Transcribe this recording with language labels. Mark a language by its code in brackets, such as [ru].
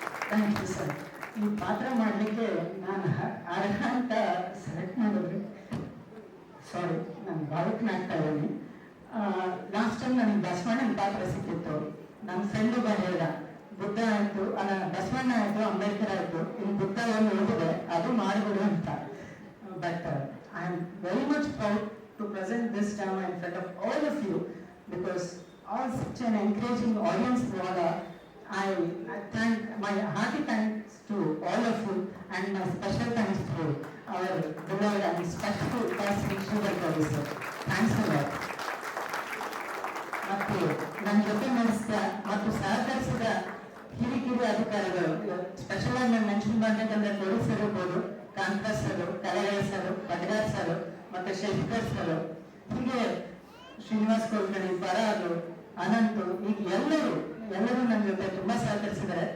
[kn] Thank you sir. ಈ ಪಾತ್ರ ಮಾಡಲಿಕ್ಕೆ ನಾನು ಅರ್ಹ ಅಂತ ಸೆಲೆಕ್ಟ್ ಮಾಡಿದ್ರಿ. ಸಾರಿ, ನಾನು ಭಾವುಕನಾಗ್ತಾ ಇದ್ದೀನಿ. ಲಾಸ್ಟ್ ಟೈಮ್ ನನಗೆ ಬಸವಣ್ಣನ ಪಾತ್ರ ಸಿಕ್ಕಿತ್ತು. ನನ್ನ ಫ್ರೆಂಡ್ ಒಬ್ಬ ಹೇಳ್ದ, ಬುದ್ಧ ಆಯ್ತು, ಬಸವಣ್ಣ ಆಯ್ತು, ಅಂಬೇಡ್ಕರ್ ಆಯ್ತು, ಇನ್ನು ಬುದ್ಧ ಒಂದು ಉಳಿದಿದೆ, ಅದು ಮಾಡಿಬಿಡು ಅಂತ. [en] But I am very much proud to present this drama in front of all of you, because all such an encouraging audience drama. I thank my hearty thanks to all of you, and my special thanks to our beloved and special person Sridhar sir. Thanks a lot. [kn] ಮತ್ತು ನನ್ನ ಜೊತೆ ನಡೆಸಿದ ಮತ್ತು ಸಹಕರಿಸಿದ ಹಿರಿಕಿರಿಯ ಅಧಿಕಾರಿಗಳು, special ಆಗಿ ನಾನು mention ಮಾಡಬೇಕಂದ್ರೆ ಪೊಲೀಸರು ಇರ್ಬೋದು, ಕಾಂತಾ ಸರ್, ಕಲೆಗಳ ಸರ್, ಪಟಗಾರ್ ಸರ್, ಮತ್ತೆ ಶಶಿಧರ್ ಸರ್, ಹೀಗೆ ಶ್ರೀನಿವಾಸ್ ಕೋಲ್ಕಣಿ, ಪರಾರು, ಅನಂತು, ಈಗ ಎಲ್ಲರೂ ನನ್ನ ಜೊತೆ ತುಂಬಾ ಸಹಕರಿಸಿದ್ದಾರೆ.